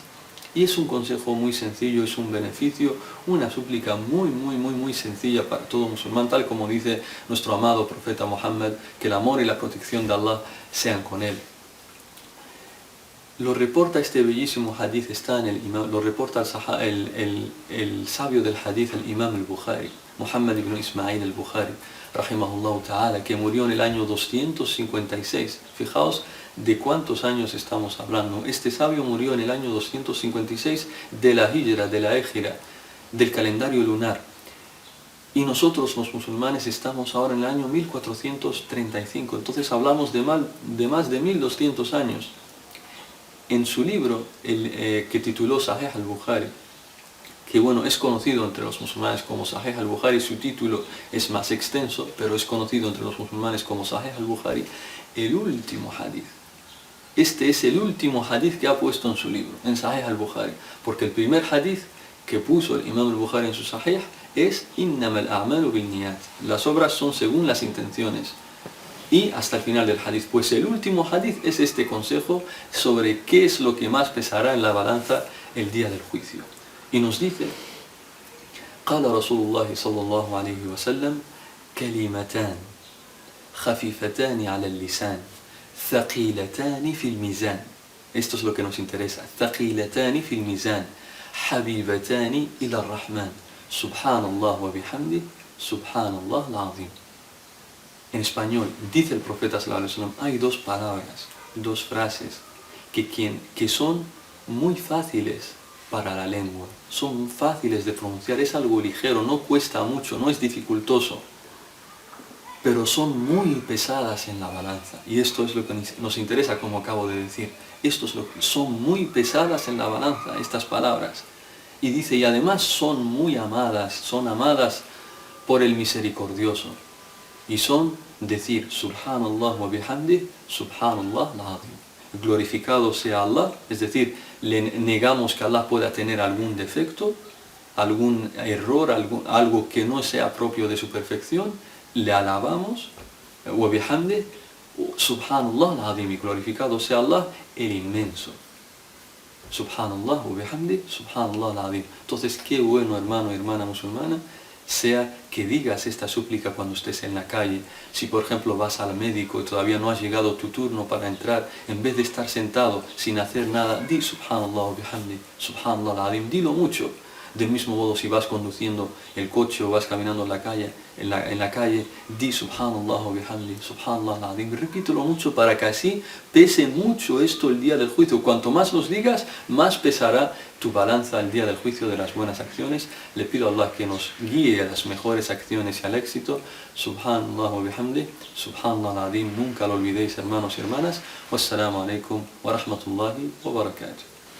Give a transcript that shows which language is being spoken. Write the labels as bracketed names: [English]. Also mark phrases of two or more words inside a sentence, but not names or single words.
[Spanish] Y es un consejo muy sencillo, es un beneficio, una súplica muy sencilla para todo musulmán, tal como dice nuestro amado profeta Muhammad, que el amor y la protección de Allah sean con él. Lo reporta este bellísimo hadith, está en el imam, lo reporta el sabio del hadith, el imam al-Bukhari, Muhammad ibn Ismail al-Bukhari, [Arabic] رحمه الله تعالى, [Spanish] que murió en el año 256. Fijaos de cuántos años estamos hablando. Este sabio murió en el año 256 de la hijra, de la égira, del calendario lunar. Y nosotros los musulmanes estamos ahora en el año 1435, entonces hablamos de más de 1200 años. En su libro, que tituló Sahih al-Bukhari, que bueno, es conocido entre los musulmanes como Sahih al-Bukhari, su título es más extenso, pero es conocido entre los musulmanes como Sahih al-Bukhari, el último hadith. Este es el último hadith que ha puesto en su libro, en Sahih al-Bukhari, porque el primer hadith que puso el imam al-Bukhari en su Sahih es [Arabic] إنما الأعمال بالنيات. [Spanish] Las obras son según las intenciones. Y hasta el final del hadith. Pues el último hadith es este consejo sobre qué es lo que más pesará en la balanza el día del juicio. Y nos dice, [Arabic] قال رسول الله صلى الله عليه وسلم كلمتان خفيفتان على اللسان ثقيلتان في الميزان. [Spanish] Esto es lo que nos interesa. [Arabic] ثقيلتان في الميزان حبيبتان إلى الرحمن سبحان الله وبحمده سبحان الله العظيم. [Spanish] En español, dice el profeta [Arabic] صلى الله عليه وسلم, [Spanish] hay dos palabras, dos frases que son muy fáciles para la lengua, son fáciles de pronunciar, es algo ligero, no cuesta mucho, no es dificultoso, pero son muy pesadas en la balanza. Y esto es lo que nos interesa, como acabo de decir. Son muy pesadas en la balanza, estas palabras. Y dice, y además son muy amadas, son amadas por el misericordioso. Y son decir, [Arabic] سبحان الله وبحمده سبحان الله العظيم. [Spanish] Glorificado sea Allah, es decir, le negamos que Allah pueda tener algún defecto, algún error, algo que no sea propio de su perfección, le alabamos, [Arabic] وبحمده سبحان الله العظيم, [Spanish] y glorificado sea Allah, el inmenso. [Arabic] سبحان الله وبحمده سبحان الله العظيم. [Spanish] Entonces, qué bueno, hermano y hermana musulmana, sea que digas esta súplica cuando estés en la calle. Si por ejemplo vas al médico y todavía no has llegado tu turno para entrar, en vez de estar sentado sin hacer nada, [Arabic] di سبحان الله وبحمده سبحان الله العظيم, [Spanish] dilo mucho. Del mismo modo, si vas conduciendo el coche o vas caminando en la calle, [Arabic] di سبحان الله وبحمده سبحان الله العظيم. [Spanish] Repítelo mucho para que así pese mucho esto el día del juicio. Cuanto más los digas, más pesará tu balanza el día del juicio de las buenas acciones. Le pido a Allah que nos guíe a las mejores acciones y al éxito. [Arabic] سبحان الله وبحمده سبحان الله العظيم. [Spanish] Nunca lo olvidéis, hermanos y hermanas. [Arabic] والسلام عليكم ورحمة الله وبركاته.